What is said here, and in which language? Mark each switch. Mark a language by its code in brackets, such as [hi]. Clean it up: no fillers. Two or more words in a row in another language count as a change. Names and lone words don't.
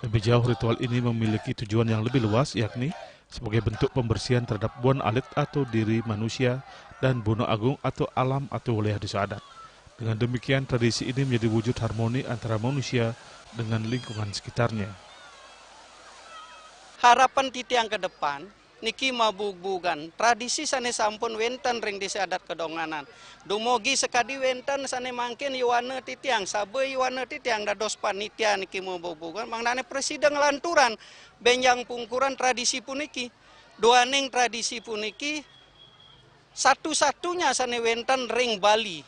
[id] Lebih jauh, ritual ini memiliki tujuan yang lebih luas, yakni sebagai bentuk pembersihan terhadap buan alit atau diri manusia dan Bono Agung atau alam atau wilayah desa adat. Dengan demikian, tradisi ini menjadi wujud harmoni antara manusia dengan lingkungan sekitarnya. Harapan titiang ke depan, [ban] niki mabug-bugan. Tradisi sane sampun wenten ring desa adat Kedonganan. Dumogi sekadi wenten sane mangkin yuwana titiang, sabe yuwana titiang dados panitia niki mabug-bugan. Mangdane presiden lanturan benjang pungkuran tradisi puniki. Duaning tradisi puniki satu-satunya sane wenten ring Bali.